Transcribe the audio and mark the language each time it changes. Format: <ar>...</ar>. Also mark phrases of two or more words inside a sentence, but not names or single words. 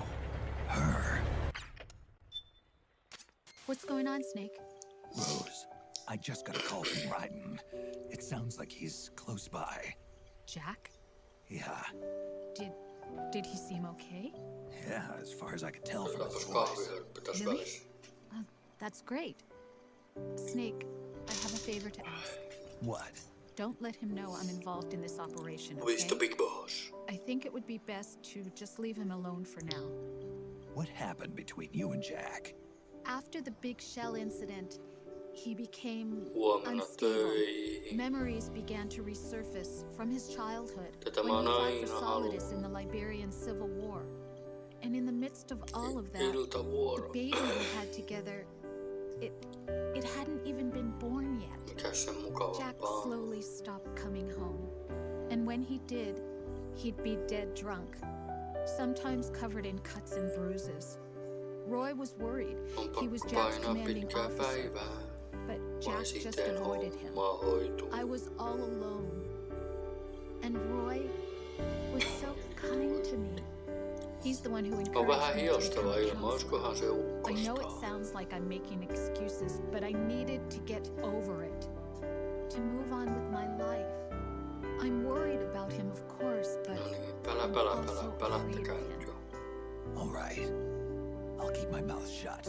<en>Her? What's going on, Snake? Rose, I just got a call from Raiden. It sounds like he's close by. Jack? Yeah, Did he seem okay? yeah, as far as I could tell from his</en> <fi>Otetaan</fi> <en>voice.</en> <fi>kahvihörppy tässä</fi> <en>Really?</en> <fi>välissä.</fi> <en>That's great. Snake, I have a favor to ask. What? Don't let him know I'm involved in this operation, Who is the okay? big boss? I think it would be best to just leave him alone for now. What happened between you and Jack? After the big shell incident, he became</en> <fi>Huomenna</fi> <en>unstable.</en> <fi>töihin.</fi> <en>Memories began to resurface from his childhood</en> <fi>Tätä</fi> <en>when</en> <fi>mä</fi> <en>he</en> <fi>oon</fi> <en>fought for</en> <fi>aina</fi> <en>Solidus</en> <fi>halunnut.</fi> <en>in the Liberian Civil War. And in the midst of all of that, the</en> <fi>Iltavuoro.</fi> <en>baby we had together, it hadn't even been born yet.</en> <fi>Mikäs sen</fi> <en>Jack</en> <fi>mukavampaa?</fi> <en>slowly stopped coming home. And when he did, he'd be dead drunk, sometimes covered in cuts and bruises. Roy was worried.</en> <fi>On</fi> <en>He was</en> <fi>pakko</fi> <en>Jack's</en> <fi>painaa</fi> <en>commanding</en> <fi>pitkää</fi> <en>officer,</en> <fi>päivää.</fi> <en>but</en> <fi>Vai</fi> <en>Jack just</en> <fi>siten</fi> <en>avoided him.</en> <fi>homma hoituu.</fi> <en>I was all alone. And Roy was so kind to me. He's the one who</en> <fi>On</fi> <en>encouraged</en> <fi>vähän</fi> <en>me to</en> <fi>hiostava</fi> <en>become a</en> <fi>ilma,</fi> <en>counselor.</en> <fi>oiskohan se</fi> <en>I know it</en> <fi>ukkostaa?</fi> <en>sounds like I'm making excuses, but I needed to get over it. To move on with my life. I'm worried about him, of course, but</en> <fi>No niin,</fi> <en>I'm also</en> <fi>pälättäkää</fi> <en>afraid of</en> <fi>nyt</fi> <en>him.</en> <fi>jo.</fi> <en>All right. I'll keep my mouth shut.</en>